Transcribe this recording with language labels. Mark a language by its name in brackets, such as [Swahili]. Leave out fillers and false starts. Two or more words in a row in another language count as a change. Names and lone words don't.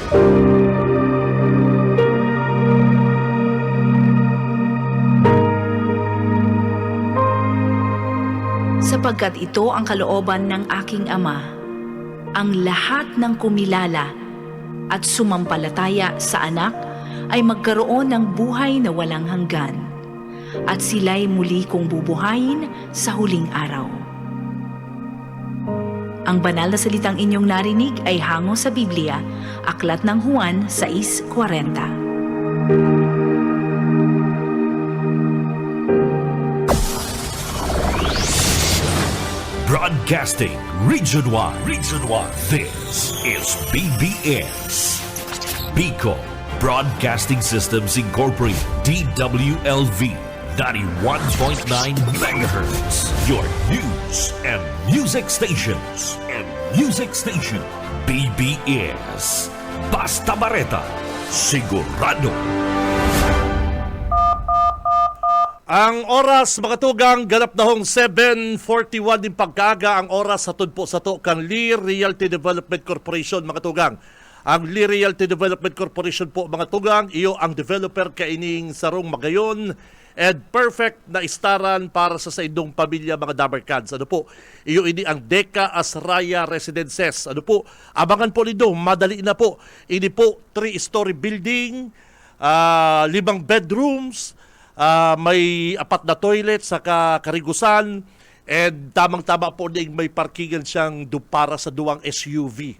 [Filipino] Sapagkat ito ang kalooban ng aking Ama, ang lahat ng kumilala at sumampalataya sa Anak ay magkaroon ng buhay na walang hanggan, at sila'y muli kong bubuhayin sa huling araw. Ang banal na salitang inyong narinig ay hango sa Biblia, Aklat ng Juan 6:40. [English] Broadcasting Region 1. This is BBS. Bicol Broadcasting Systems Incorporated. DWLV 91.9 MHz. Your news and music stations. [Bikol] BBS. Basta Bareta. Sigurado. Ang oras, mga tugang, ganap na hong 7:41 din pagkaga. Ang oras sa tudpo sa to kang Lee Realty Development Corporation, mga tugang. Ang Lee Realty Development Corporation po, mga tugang, iyo ang developer kaining sarong magayon and perfect na istaran para sa indong pamilya, mga Dabarkads. Ano po? Iyo ini ang Deca Asraya Residences. Ano po? Abangan po nito, madali na po. Ini po [English] 3-story building, 5 bedrooms, [Bikol] may 4 na toilet sa karigusan, and tamang-tama po ding may parkingan siyang para sa 2 SUV.